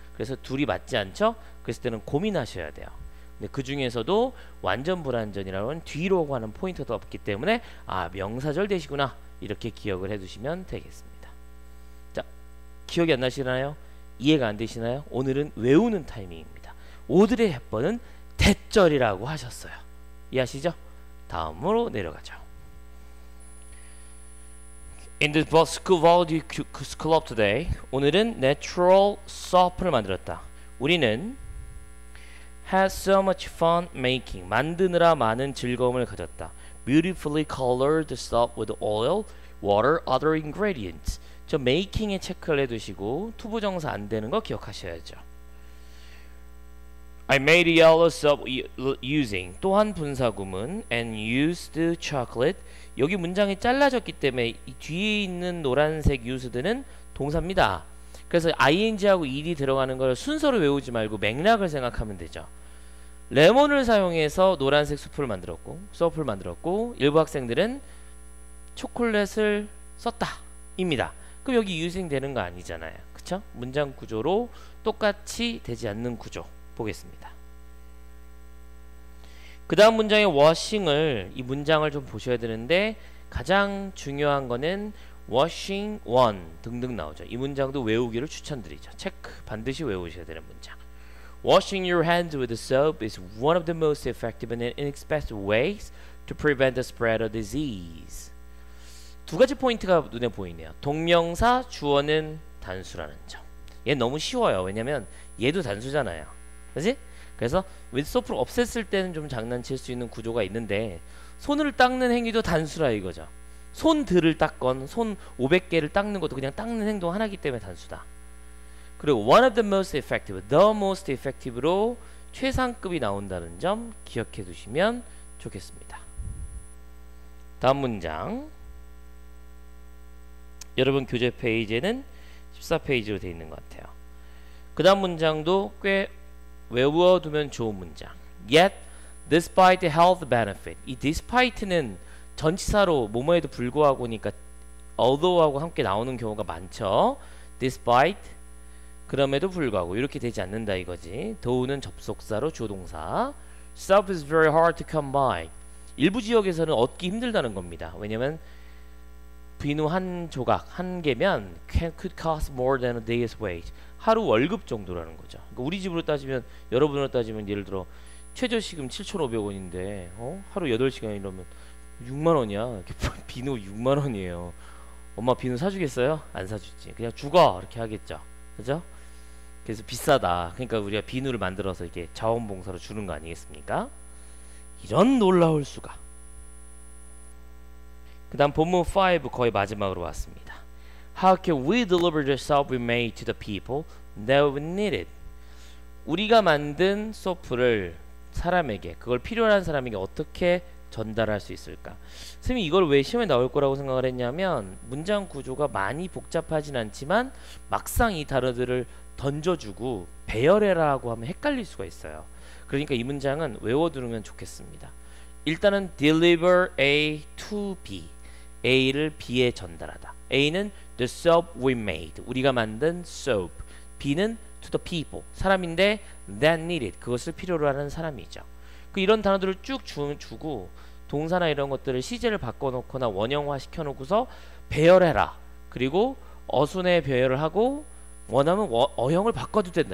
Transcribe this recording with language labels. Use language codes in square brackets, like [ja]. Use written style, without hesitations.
[ko] 그래서 둘이 맞지 않죠? 그랬을 때는 고민하셔야 돼요. 근데 그 중에서도 완전 불완전이라는 뒤로 가는 포인트가 없기 때문에 아 명사절 that이구나 이렇게 기억을 해두시면 되겠습니다. 자, 기억이 안 나시나요? 이해가 안 되시나요? 오늘은 외우는 타이밍입니다. 오드레 헵번은 that절이라고 하셨어요. 이해하시죠? 다음으로 내려가죠. [en] In the school value school of today, [ko] 오늘은 [en] natural soap을 만들었다. [ko] 우리는 [en] had so much fun making, [ko] 만드느라 많은 즐거움을 가졌다. [en] Beautifully colored soap with oil, water, other ingredients. [ko] 저 making에 체크를 해두시고 투부정사 안 되는 거 기억하셔야죠. [en] I made a yellow soap using [ko] 또한 분사구문 [en] and used chocolate. [ko] 여기 문장이 잘라졌기 때문에 이 뒤에 있는 노란색 used는 동사입니다. 그래서 ing하고 ed 들어가는 걸 순서로 외우지 말고 맥락을 생각하면 되죠. 레몬을 사용해서 노란색 수프를 만들었고 소프를 만들었고 일부 학생들은 초콜릿을 썼다 입니다. 그럼 여기 using 되는 거 아니잖아요. 그쵸? 문장 구조로 똑같이 되지 않는 구조 보겠습니다. 그 다음 문장의 washing을 이 문장을 좀 보셔야 되는데 가장 중요한 거는 washing one 등등 나오죠. 이 문장도 외우기를 추천드리죠. 체크 반드시 외우셔야 되는 문장. [en] Washing your hands with soap is one of the most effective and inexpensive ways to prevent the spread of disease. [ko] 두 가지 포인트가 눈에 보이네요. 동명사 주어는 단수라는 점. 얘 너무 쉬워요. 왜냐면 얘도 단수잖아요. 그렇지? 그래서 with soap를 없앴을 때는 좀 장난칠 수 있는 구조가 있는데 손을 닦는 행위도 단수라 이거죠. 손들을 닦건 손 500개를 닦는 것도 그냥 닦는 행동 하나이기 때문에 단수다. 그리고 [en] one of the most effective, [ko] the most effective로 최상급이 나온다는 점 기억해 두시면 좋겠습니다. 다음 문장. 여러분 교재 페이지에는 14페이지로 되어 있는 것 같아요. 그 다음 문장도 꽤 외워두면 좋은 문장. [en] Yet, despite the health benefit. [ko] 이 despite는 전치사로 뭐뭐에도 불구하고니까 although하고 함께 나오는 경우가 많죠. Despite 그럼에도 불구하고 이렇게 되지 않는다 이거지. though는 접속사로 주어동사. [en] Soap is very hard to come by. [ko] 일부 지역에서는 얻기 힘들다는 겁니다. 왜냐면 비누 한 조각 한 개면 [en] could cost more than a day's wage. [ko] 하루 월급 정도라는 거죠. 그러니까 우리 집으로 따지면, 여러분으로 따지면 예를 들어 최저시급 7,500원인데 하루 8시간 이러면 6만 원이야. 비누 6만 원이에요. 엄마 비누 사주겠어요? 안 사주지. 그냥 죽어 이렇게 하겠죠. 그죠? 그래서 비싸다. 그러니까 우리가 비누를 만들어서 이게 자원봉사로 주는 거 아니겠습니까? 이런 놀라울 수가. 그 다음 본문 5 거의 마지막으로 왔습니다. [en] How can we deliver the soap we made to the people that would need it? [ko] 우리가 만든 소프를 사람에게, 그걸 필요한 사람에게 어떻게 전달할 수 있을까? 선생님이 이걸 왜 시험에 나올 거라고 생각을 했냐면, 문장 구조가 많이 복잡하진 않지만 막상 이 단어들을 던져주고 배열해라고 하면 헷갈릴 수가 있어요. 그러니까 이 문장은 외워두면 좋겠습니다. 일단은 [en] deliver A to B, [ko] A를 B에 전달하다. [en] A는 the soap we made, [ko] 우리가 만든 [en] soap. [ko] B는 [en] to the people, [ko] 사람인데 [en] that needed, [ko] 그것을 필요로 하는 사람이죠. 이런 단어들을 쭉 주고 동사나 이런 것들을 시제를 바꿔놓거나 원형화 시켜놓고서 배열해라. 그리고 어순에 배열을 하고 원하면 어형을 바꿔도 된다.